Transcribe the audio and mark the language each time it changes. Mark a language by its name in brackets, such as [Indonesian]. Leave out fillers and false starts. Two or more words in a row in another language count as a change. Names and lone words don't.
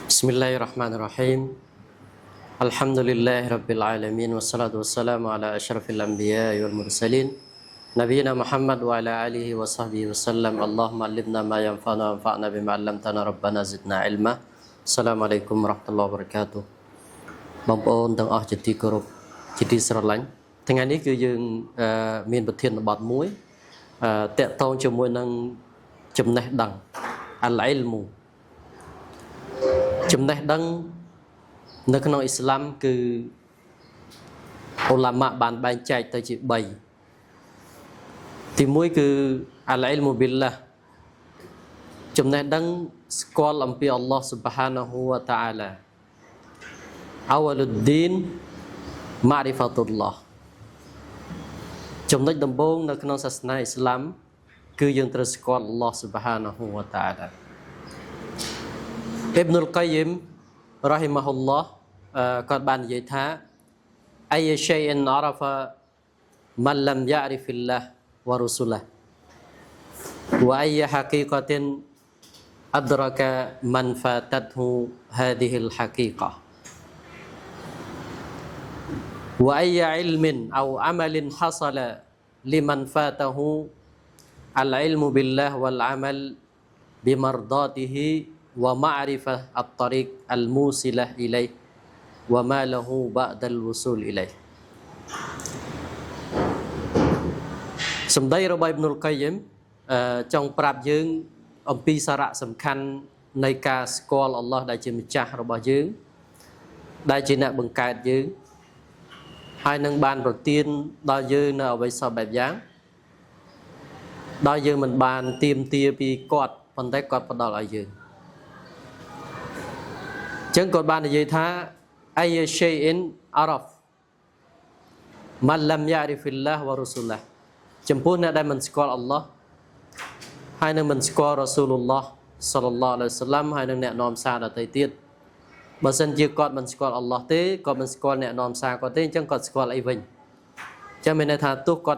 [Arabic] بسم الله الرحمن الرحيم الحمد لله رب العالمين والصلاة والسلام على أشرف الأنبياء والمرسلين نبينا محمد وعلى آله وصحبه وسلم اللهم علمنا ما ينفعنا وانفعنا بما علمتنا ربنا زدنا علما السلام عليكم ورحمة الله وبركاته [Khmer] បងប្អូនទាំងអស់ជាទីគោរពជាទីស្រឡាញ់ថ្ងៃនេះគឺយើងមានប្រធានបទមួយតាក់ទងជាមួយនឹងចំណេះដឹង [Arabic] al-ilmu [Khmer] ចំណេះដឹងនៅក្នុងអ៊ីស្លាមគឺឧឡាម៉ាបានបែងចែកទៅជា3ទី1គឺ [Arabic] العلم بالله [Khmer] ចំណេះដឹងស្គាល់អំពីអល់ឡោះ [Arabic] سبحانه وتعالى أول الدين معرفة الله [Khmer] ចំណុចដំបូងនៅក្នុងសាសនាអ៊ីស្លាមគឺយើងត្រូវស្គាល់អល់ឡោះ [Arabic] سبحانه وتعالى [Khmer] Ibn al-Qayyim rahimahullah គាត់បាននិយាយថា [Arabic] أي شيء عرف من لم يعرف الله ورسوله وأي حقيقة أدرك من فاتته هذه الحقيقة وأي علم أو عمل حصل لمن فاته العلم بالله والعمل بمرضاته ومعرفة الطريق الموصلة إليه وما له بعد الوصول إليه [Khmer] សម្ដីរបស់ Ibn al-Qayyim ចង់ប្រាប់យើងអំពីសារៈសំខាន់នៃការស្គាល់អល់ឡោះដែលជាម្ចាស់របស់យើងដែលជាអ្នកបង្កើតយើងហើយនឹងបានប្រទានដល់យើងនៅអ្វីសពបែបយ៉ាងដោយយើងមិនបានទាមទារពីគាត់ប៉ុន្តែគាត់ផ្ដល់ឲ្យយើង អញ្ចឹងគាត់បាននិយាយថា [Arabic] أي شيء عرف من لم يعرف الله ورسوله [Khmer] ចំពោះអ្នកដែលមិនស្គាល់អល់ឡោះហើយនឹងមិនស្គាល់រ៉ាស៊ូលឡោះ [Arabic] صلى الله عليه وسلم [Khmer] ហើយនឹងអ្នកនាំ សារដទៃទៀតបើសិនជាគាត់មិនស្គាល់អល់ឡោះទេគាត់មិនស្គាល់អ្នកនាំសារគាត់ទេអញ្ចឹងគាត់ស្គាល់អីវិញអញ្ចឹងមានន័យថាទោះគាត់